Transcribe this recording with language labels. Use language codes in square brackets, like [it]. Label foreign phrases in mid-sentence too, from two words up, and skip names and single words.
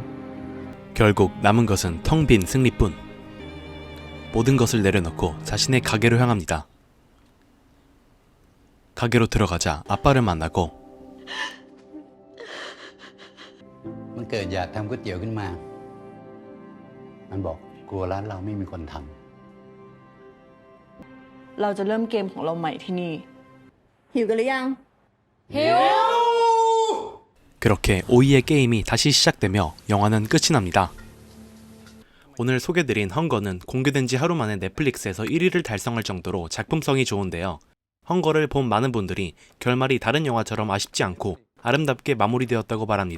[ko] 결국 남은 것은 텅 빈 승리뿐. 모든 것을 내려놓고 자신의 가게로 향합니다. 가게로 들어가자 아빠를 만나고 [th] มันเกิดอยากทำก๋วยเตี๋ยวขึ้นมา มันบอกกลัวร้านเราไม่มีคนทำ เราจะเริ่มเกมของเราใหม่ที่นี่ หิวกันหรือยัง [ko] 그렇게 오이의 게임이 다시 시작되며 영화는 끝이 납니다. 오늘 소개드린 헝거는 공개된 지 하루 만에 넷플릭스에서 1위를 달성할 정도로 작품성이 좋은데요. 헝거를 본 많은 분들이 결말이 다른 영화처럼 아쉽지 않고 아름답게 마무리되었다고 말합니다.